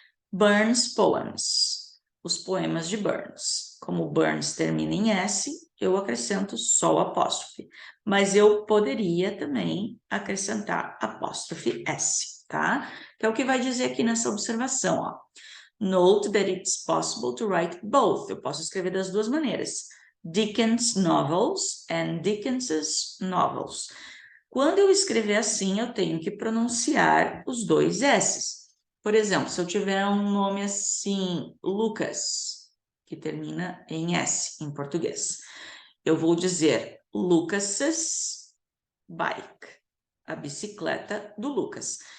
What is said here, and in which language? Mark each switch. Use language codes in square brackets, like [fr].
[en] Burns poems, [pt] os poemas de Burns. Como Burns termina em S, eu acrescento só o apóstrofe. Mas eu poderia também acrescentar apóstrofe S, tá? Que é o que vai dizer aqui nessa observação, ó. [en] Note that it's possible to write both. [pt] Eu posso escrever das duas maneiras. [en] Dickens novels and Dickens's novels. [pt] Quando eu escrever assim, eu tenho que pronunciar os dois S's. Por exemplo, se eu tiver um nome assim, Lucas, que termina em S em português, eu vou dizer [en] Lucas's bike, [pt] a bicicleta do Lucas.